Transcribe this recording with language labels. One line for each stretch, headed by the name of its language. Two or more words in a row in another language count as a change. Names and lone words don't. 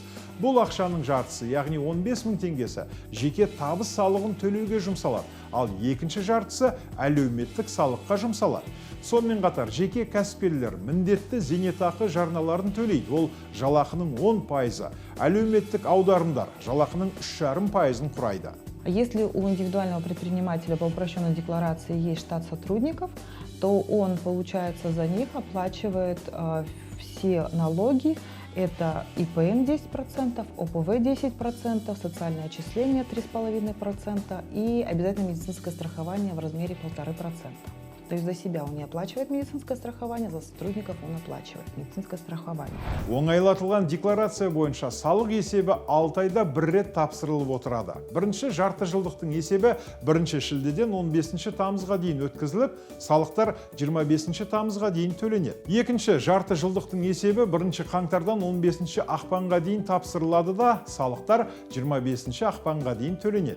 Kazakh: Бұл ақшаның жартысы, яғни 15 мың теңгесі жеке табыс салығын төлеуге жұмсалады, ал екінші жартысы әлеуметтік салыққа жұмсалады. Сонымен қатар жеке кәсіпкерлер міндетті зейнетақы жарналарын төлейді. Ол жалақының 10%, әлеуметтік аударымдар жалақының 3,5%-ын құрайды.
Russian: Если у индивидуального предпринимателя по упрощенной декларации есть штат сотрудников, то он, получается, за них оплачивает все налоги. Это ИПН 10%, ОПВ 10%, социальное отчисление 3,5% и обязательное медицинское страхование в размере 1,5%. То есть за себя он не оплачивает медицинское страхование, за сотрудников он оплачивает медицинское страхование.
Kazakh: Оңайлатылған декларация бойынша салық есебі 6 айда бір рет тапсырылып отырады. Бірінші жарты жылдықтың есебі 1 шілдеден 15 тамызға дейін өткізіліп, салықтар 25 тамызға дейін төленеді. Екінші жарты жылдықтың есебі 1 қаңтардан 15 ақпанға дейін тапсырылады да, салықтар 25 ақпанға дейін төленеді.